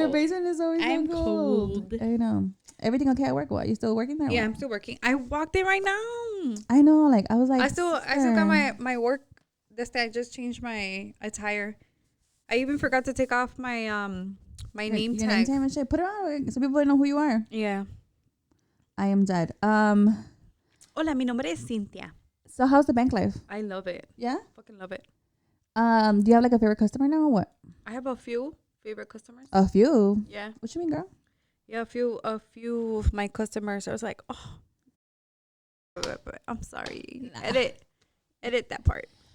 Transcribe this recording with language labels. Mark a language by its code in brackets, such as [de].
[en] Your basement is always so cold. I know. Everything okay at work? What? You still working there? Yeah, I'm still working. I walked in right now. I know. Like I was like, I still got my work. I just changed my attire. I even forgot to take off my my name tag. Name tag and shit. Put it on so people know who you are. Yeah. I am dead. [es] Hola, mi nombre es Cynthia. [en] So how's the bank life? I love it. Yeah? Fucking love it. Do you have like a favorite customer now or what? I have a few favorite customers. A few? Yeah. What you mean, girl? Yeah, a few of my customers. I was like, oh, I'm sorry. Nah. Edit that part.